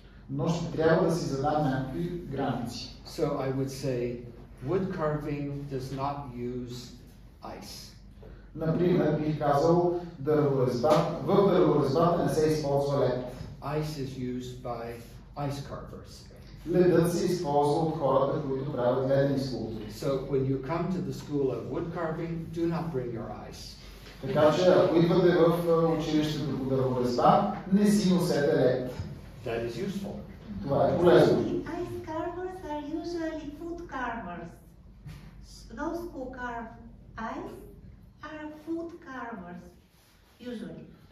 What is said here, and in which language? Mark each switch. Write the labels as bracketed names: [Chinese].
[Bulgarian] Но ще трябва да си задам някакви граници. [English] So I would say, wood carving does not use ice. [Bulgarian] Например, бих казал, в дърворезбата не се използва лед. [English] Ice is used by ice carvers. [Bulgarian] Ледът се използва от хората, които правят ледени скулптури. [English] So when you come to the school of wood carving, do not bring your ice. [Bulgarian] Така че, ако идвате в училището по дърворезба, не си носете лед. [English] That is useful. [Bulgarian] Това е полезно. [English] Ice carvers are usually food carvers. Those who carve ice are food carvers, usually.